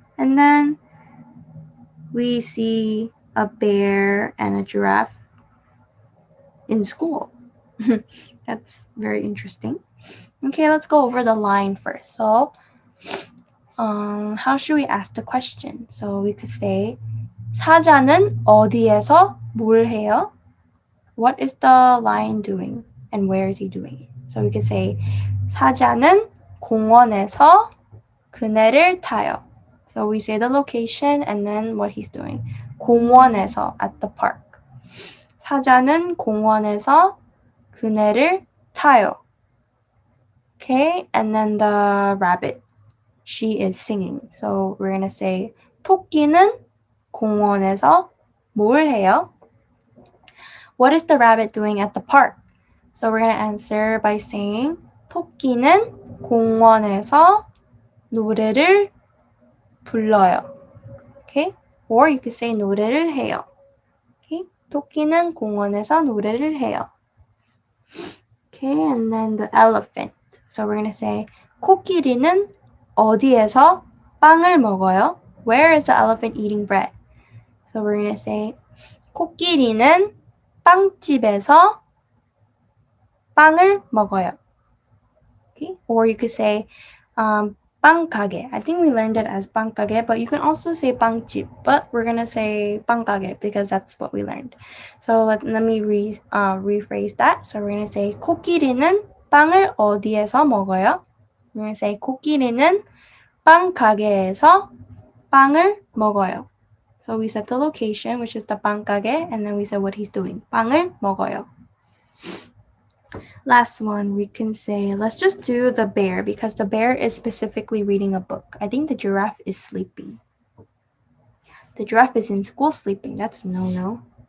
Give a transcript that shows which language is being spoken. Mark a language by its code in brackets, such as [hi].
[en] And then we see a bear and a giraffe in school. That's very interesting. Okay, let's go over the line first. So, how should we ask the question? So we could say, [ko] 사자는 어디에서 뭘 해요? [en] What is the lion doing? And where is he doing it? So we could say [ko] 사자는 공원에서 그네를 타요. [en] So we say the location and then what he's doing. [ko] 공원에서, [en] at the park. [ko] 사자는 공원에서 그네를 타요. [en] Okay, and then the rabbit. She is singing. So we're gonna say [ko] 토끼는 공원에서 뭘 해요? [en] What is the rabbit doing at the park? So we're gonna answer by saying [ko] 토끼는 공원에서 노래를 불러요. [en] Okay? Or you could say [ko] 노래를 해요. [en] Okay? [ko] 토끼는 공원에서 노래를 해요. [en] Okay, and then the elephant. So we're gonna say [ko] 코끼리는 어디에서 빵을 먹어요? [en] Where is the elephant eating bread? So we're gonna say [ko] 코끼리는 빵집에서 빵을 먹어요. [en] Okay? Or you could say 빵 가게. I think we learned it as 빵 가게, but you can also say 빵집. But we're gonna say 빵 가게 because that's what we learned. So let me rephrase that. So we're gonna say [ko] 코끼리는 빵을 어디에서 먹어요? [en] We're gonna say [ko] 코끼리는 빵 가게에서 빵을 먹어요. [en] So we said the location, which is the 빵 가게, and then we said what he's doing. [ko] 빵을 먹어요. [en] Last one, we can say, let's just do the bear because the bear is specifically reading a book. I think the giraffe is sleeping. The giraffe is in school sleeping. That's no.